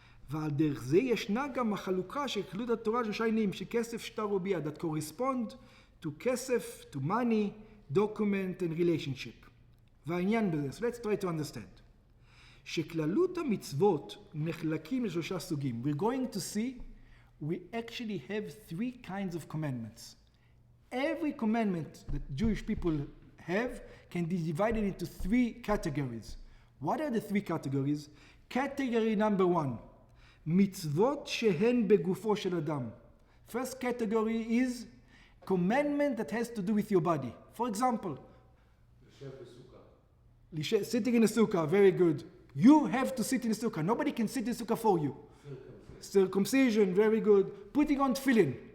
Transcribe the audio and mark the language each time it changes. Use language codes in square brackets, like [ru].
[he] ועל דרך זה ישנה גם החלוקה של כללות התורה של שיינים, שכסף, שטר וביד, [en] that correspond to [he] כסף, [en] to money, document and relationship. [he] והעניין בזה, [en] so let's try to understand. [he] שכללות המצוות נחלקים ל3 סוגים. [en] We're going to see we actually have 3 kinds of commandments. Every commandment that Jewish people have can be divided into 3 categories. What are the 3 categories? Category number 1, [he] מצוות שהן בגופו של אדם. [en] First category is commandment that has to do with your body. For example, sitting in a sukkah, very good. You have to sit in a sukkah. Nobody can sit in a sukkah for you. Circumcision, very good. Putting on tefillin.